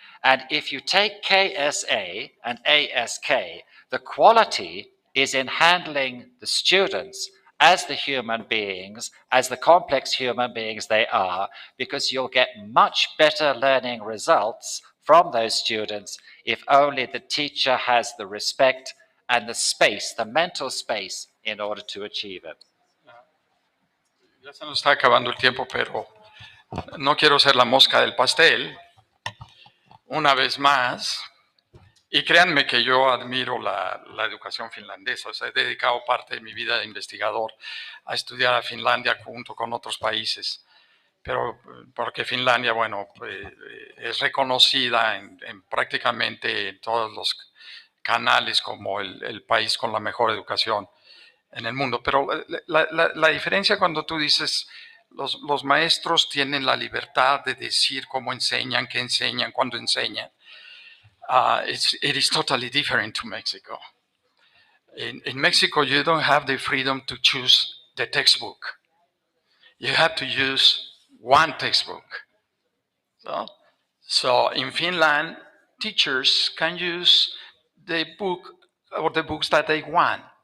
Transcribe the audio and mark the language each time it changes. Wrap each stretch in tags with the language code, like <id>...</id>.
<en>And if you take KSA and ASK, the quality is in handling the students as the human beings, as the complex human beings they are, because you'll get much better learning results from those students if only the teacher has the respect and the space, the mental space, in order to achieve it.</en> <es>Ya se nos está acabando el tiempo, pero no quiero ser la mosca del pastel. Una vez más, y créanme que yo admiro la educación finlandesa, o sea, he dedicado parte de mi vida de investigador a estudiar a Finlandia junto con otros países, pero porque Finlandia, bueno, es reconocida en prácticamente todos los canales como el país con la mejor educación en el mundo, pero la diferencia cuando tú dices los maestros tienen la libertad de decir cómo enseñan, qué enseñan, cuándo enseñan.</es> <en>It is totally different to Mexico. In Mexico, you don't have the freedom to choose the textbook. You have to use one textbook. So in Finland, teachers can use the book or the books that they want.</en>